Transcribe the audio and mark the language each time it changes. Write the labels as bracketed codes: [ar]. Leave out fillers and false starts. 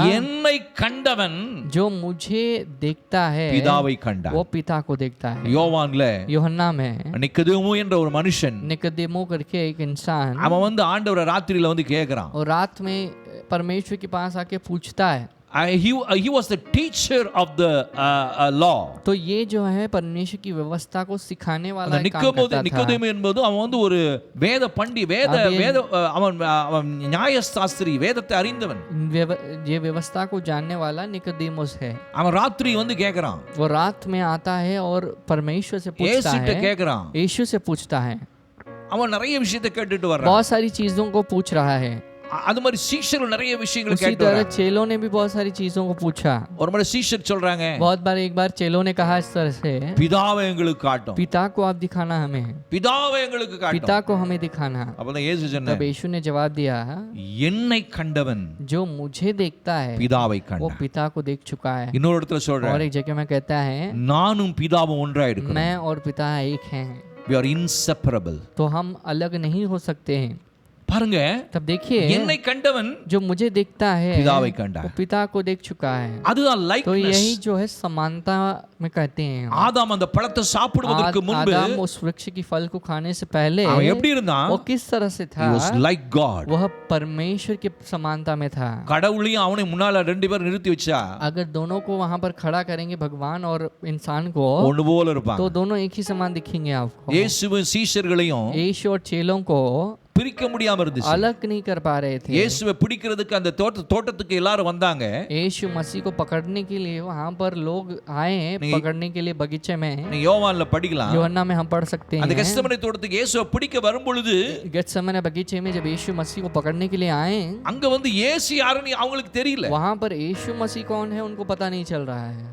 [ta] என்னை கண்டவன் [hi] जो मुझे देखता है [ta] பிதாவை கண்டார்। [hi] वो पिता को देखता है। [ta] யோவான்ல [hi] यूहन्ना में [ta] நிக்கதேமு என்ற ஒரு மனுஷன், [hi] निकोदेमो करके एक इंसान, [ta] அவன் ஆண்டவரை ராத்திரியில கேக்குறான்। [hi] और रात में परमेश्वर के पास आके पूछता है। [en] he was the teacher of the law. [hi] तो ये जो है परमेश्वर की व्यवस्था को सिखाने वाला एक काम करता था। [ta] நிக்கோதேமு என்பது அவன் ஒரு வேத அவன் நியாயசாஸ்திரி, வேதத்தை அறிந்தவன்। [hi] ये व्यवस्था को जानने वाला निकोदेमुस है। [ta] அவன் ராத்திரி கேக்குறான், [hi] वो रात में आता है और परमेश्वर से पूछता है, [ta] கேக்குறான், [hi] यीशु से पूछता है। [ta] அவன் நிறைய விஷயத்தை கேட்டுட்டு வர்றான்। [hi] बहुत सारी चीजों को पूछ रहा है। [ta] அது மாதிரி சீஷர்கள் நிறைய விஷயங்களை [hi] उसी [ta] கேட்டு [hi] तरह [ta] வர்றாங்க। [hi] चेलों ने भी बहुत सारी चीजों को पूछा। [ta] ஒரு முறை சீஷர் சொல்றாங்க, [hi] एक बार चेलों ने कहा इस तरह से, [ta] பிதாவை எங்களுக்கு காட்டும், [hi] पिता को आप दिखाना हमें, [ta] பிதாவை எங்களுக்கு காட்டும்। [hi] पिता को हमें दिखाना। [ta] அப்பதான் இயேசு சொன்னார், [hi] तब यीशु ने जवाब दिया, [ta] என்னை கண்டவன் [hi] जो मुझे देखता है [ta] பிதாவை [hi] वो [ta] கண்டான்। [hi] पिता को देख चुका है। [ta] இன்னொரு இடத்துல [hi] और [ta] சொல்றார், [hi] एक जगह में कहता है, [ta] நானும் பிதாவும் ஒன்றா இருக்கிறோம்। [hi] मैं और पिता एक हैं, [en] we are inseparable. [hi] तो हम अलग नहीं हो सकते हैं। [ta] பாருங்க, [hi] तब देखिए, [ta] என்னை கண்டவன் [hi] जो मुझे देखता है [ta] பிதாவை கண்டார்। [hi] वो पिता को देख चुका है। [ta] அதுதான் [hi] तो [en] likeness. [hi] यही जो है समानता में कहते हैं। [ta] ஆதாம் அந்த பழத்தை சாப்பிடுவதற்கு முன்பு [hi] आदम उस वृक्ष की फल को खाने से पहले [ta] அவன் எப்படி இருந்தான்? [hi] वो किस तरह से था? [en] He was like God. [hi] वह परमेश्वर के समानता में था। [ta] கடவுளையும் அவனை முன்னால ரெண்டு பேரும் நிறுத்தி வச்சா [hi] अगर दोनों को वहां पर खड़ा करेंगे, भगवान और इंसान को, [ta] ஒண்ணு போல இருப்பான்। [hi] तो दोनों एक ही समान दिखेंगे आपको। [ta] இயேசுவின் சீஷர்களையும் [hi] यीशु और चेलों को [ta] பிரிக்க முடியாம இருந்துச்சு। [hi] अलग नहीं कर पा रहे थे। [ta] இயேசுவை பிடிக்கிறதுக்கு அந்த தோட்டத்துக்கு எல்லாரும் வந்தாங்க। [hi] यीशु मसीह को पकड़ने के लिए वहां पर लोग आए हैं, पकड़ने के लिए बगीचे में। [ta] நீ யோவான்ல படிக்கலாம், [hi] यूहन्ना में हम पढ़ सकते [ta] அந்த [hi] हैं। [ta] கெத்செமனே தோட்டத்துக்கு இயேசுவை பிடிக்க வரும்பொழுது [hi] गेत्सेमने बगीचे में जब यीशु मसीह को पकड़ने के लिए आए, [ta] அங்க இயேசு யாருன்னு அவங்களுக்கு தெரியல। [hi] वहां पर यीशु मसीह कौन है उनको पता नहीं चल रहा है।